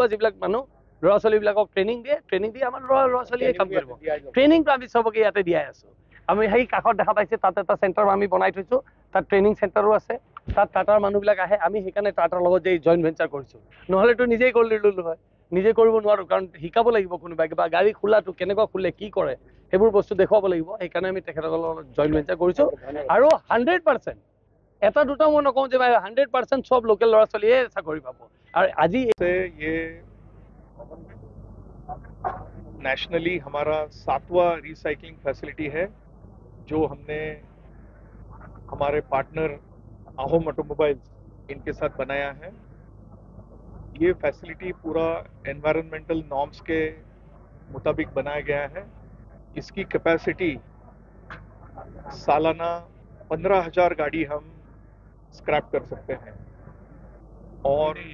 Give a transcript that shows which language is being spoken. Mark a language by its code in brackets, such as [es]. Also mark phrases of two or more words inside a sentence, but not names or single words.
[as] যিবিলাক মানুহ ল'ৰা ছোৱালীবিলাকক ট্ৰেইনিং দিয়ে আমাৰ ল'ৰা ছোৱালীয়ে কাম কৰিব ট্ৰেইনিংটো আমি চবকে ইয়াতে দিয়াই আছোঁ আমি সেই কাষত দেখা পাইছে তাত এটা চেণ্টাৰ আমি বনাই থৈছোঁ তাত ট্ৰেইনিং চেণ্টাৰো আছে তাত টাটাৰ মানুহবিলাক আহে আমি সেইকাৰণে টাটাৰ লগত যে [en] joint venture [as] কৰিছোঁ নহ'লেতো নিজেই কৰি ল'লোঁ হয় নিজে কৰিব নোৱাৰোঁ কাৰণ শিকাব লাগিব কোনোবাই বা গাড়ী খোলাটো কেনেকুৱা খোলে কি কৰে সেইবোৰ বস্তু দেখুৱাব লাগিব সেইকাৰণে আমি তেখেতসকলৰ লগত [en] joint venture [as] কৰিছোঁ আৰু 100% এটা দুটা মই নকওঁ যে 100% সব লোকেল ল'ৰা ছোৱালীয়ে চাকৰি পাব আৰু আজি [hi] ये नेशनली हमारा 7वां [en] recycling facility [hi] है जो हमने हमारे पार्टनर आहोम ऑटोमोबाइल्स इनके साथ बनाया है ये फैसिलिटी पूरा [en] environmental norms [hi] के मुताबिक बनाया गया है इसकी कैपेसिटी सालाना 15,000 गाड़ी हम स्क्रैप कर सकते हैं और